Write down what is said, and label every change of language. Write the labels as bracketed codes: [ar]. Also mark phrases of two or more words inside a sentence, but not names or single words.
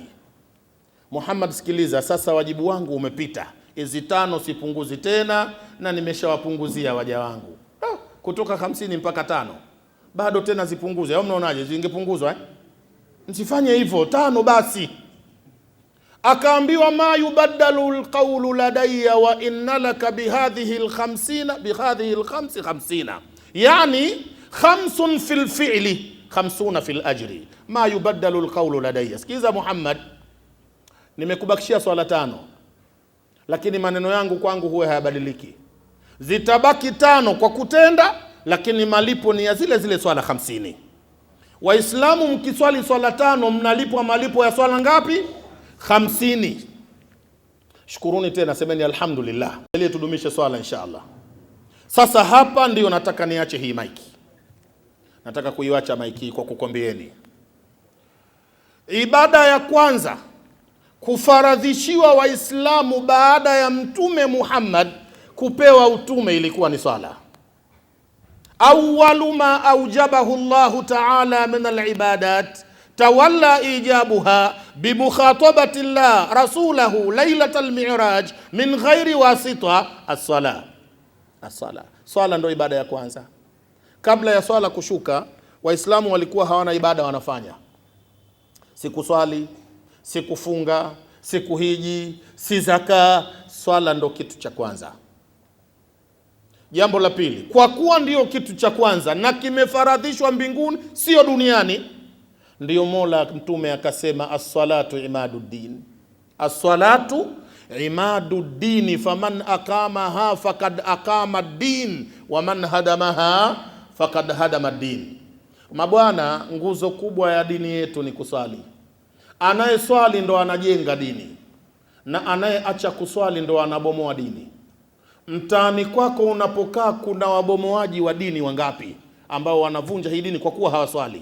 [sw] Muhammad, sikiliza, sasa wajibu wangu umepita. Hizi 5 sipunguzi tena, na nimeshawapunguzia waja wangu. Kutoka 50 mpaka 5. Bado tena zipunguze. Au mnaonaje? Zingepunguzwa Msifanye hivyo, 5 basi. [ar] Akaambiwa ما يبدل القول لدي وإن لك بهذه الخمسين بهذه الخمس 50. يعني 5 في الفعل 50 في الأجر. ما يبدل القول لدي. [sw] Sikiza Muhammad, nimekubakishia swala 5, lakini maneno yangu kwangu huwa hayabadiliki. Zitabaki 5 kwa kutenda, lakini malipo ni ya zile swala 50. Waislamu mkiswali swala 5 mnalipwa malipo ya swala ngapi? 50. Shukuruni tena, semeni alhamdulillah. Ili tudumishe swala inshallah. Sasa hapa ndio nataka niache hii maiki. Nataka kuiacha maiki kwa kukwambieni. Ibada ya kwanza kufaradhishiwa Waislamu baada ya Mtume Muhammad kupewa utume ilikuwa ni swala. [ar] أول ما أوجبه الله تعالى من العبادات تولى إيجابها بمخاطبة الله رسوله ليلة المعراج من غير وساطة الصلاة. As-sala. [sw] Swala ndio ibada ya kwanza. Kabla ya swala kushuka, Waislamu walikuwa hawana ibada wanafanya. Sikuswali, sikufunga, sikuhiji, si zaka. Swala ndo kitu cha kwanza. Jambo la pili, kwa kuwa ndio kitu cha kwanza na kimefaradhishwa mbinguni sio duniani, ndio Mola Mtume akasema [ar] الصلاة عماد الدين. الصلاة عماد الدين فمن أقامها فقد أقام الدين ومن هدمها فقد هدم الدين. [sw] Mabwana, nguzo kubwa ya dini yetu ni kuswali. Anayeswali ndo anajenga dini, na anayeacha kuswali ndo anabomoa dini. Mtaani kwako unapokaa kuna wabomoaji wa dini wangapi ambao wanavunja hii dini kwa kuwa hawaswali?